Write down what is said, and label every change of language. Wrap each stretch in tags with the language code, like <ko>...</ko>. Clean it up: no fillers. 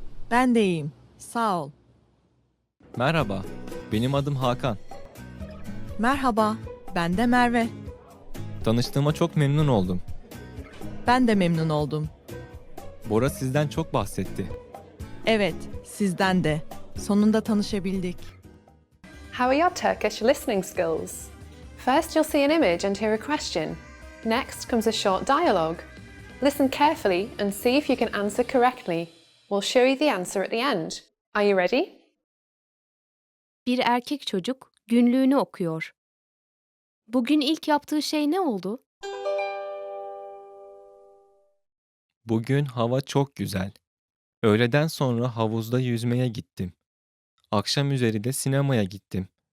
<tr>Ben de iyiyim, sağ ol. Merhaba, benim adım Hakan. Merhaba, ben de Merve. Tanıştığıma çok memnun oldum. Ben de memnun oldum. Bora sizden çok bahsetti. Evet, sizden de. Sonunda tanışabildik.</tr> <en>How are your Turkish listening skills? First, you'll see an image and hear a question. Next comes a short dialogue. Listen carefully and see if you can answer correctly. We'll show you the answer at the end. Are you ready?</en> <tr>Bir erkek çocuk günlüğünü okuyor. Bugün ilk yaptığı şey ne oldu? Bugün hava çok güzel. Öğleden sonra havuzda yüzmeye gittim. Akşam üzeri de sinemaya gittim.</tr>